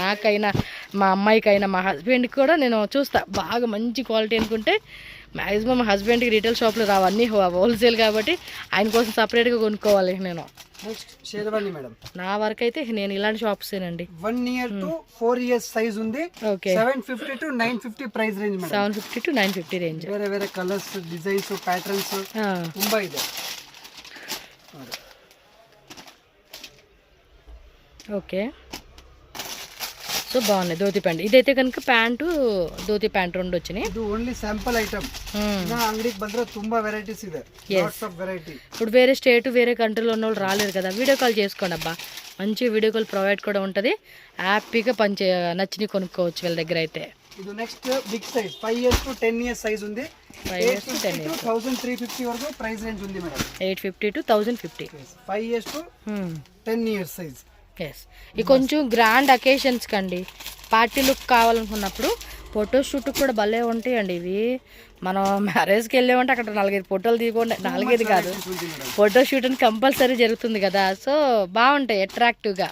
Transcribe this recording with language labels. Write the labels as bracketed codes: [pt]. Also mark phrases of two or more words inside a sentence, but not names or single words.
[te] నాకైనా మా అమ్మాయికైనా మా హస్బెండ్కి కూడా నేను చూస్తా, బాగా [en] manchi quality [te] అనుకుంటే మ్యాక్సిమం మా హస్బెండ్కి [en] retail shoplo [te] రావన్నీ హోల్సేల్ కాబట్టి ఆయన కోసం సపరేట్గా కొనుక్కోవాలి నేను. [en] next sherwani madam. [te] నా వరకు అయితే నేను ఇలాంటి షాప్సేనండి. [en] 1 year to 4 years [te] సైజ్ ఉంది. ఓకే, [en] 750 to 950 price range madam. 750 to 950 range. [kn] ಬೇರೆ [en] colors, designs, patterns [kn] ತುಂಬಾ ಇದೆ. [te] ఓకే, సో బాగున్నాయి. ధోతి ప్యాంట్ ఇదైతే కనుక ప్యాంటు ధోతి ప్యాంట్ రెండు వచ్చినాయి. ಇದು [en] only sample item. [te] ಅಂಗಡಿಗೆ ಬಂದ್ರೆ ತುಂಬಾ ವೆರೈಟೀಸ್ ಇದೆ, [en] lots of variety. [te] ఇప్పుడు వేరే స్టేట్ వేరే కంట్రీలో ఉన్న వాళ్ళు రాలేరు కదా, [en] video call [te] చేసుకోండి అబ్బా, మంచి [en] video call provide [te] కూడా ఉంటుంది, హ్యాపీగా నచ్చినవి కొనుక్కోవచ్చు వీళ్ళ దగ్గర అయితే. ఇది [en] next big size 5 years to 10 years [te] సైజ్ ఉంది. [en] 5 years to 10 years [te] 1350 వరకు [en] price range [te] ఉంది మేడం. [en] 850 to 1050. 5 years to 10 years size. [te] ఎస్, ఇది కొంచెం [en] grand occasions [te] కండి, [en] party look [te] కావాలనుకున్నప్పుడు ఫోటోషూట్ కూడా భలే ఉంటాయండి ఇవి. మనం మ్యారేజ్కి వెళ్ళామంటే అక్కడ 4-5 ఫోటోలు తీసుకోండి, 4-5 కాదు, ఫోటోషూట్ అని కంపల్సరీ జరుగుతుంది కదా, సో బాగుంటాయి అట్రాక్టివ్గా.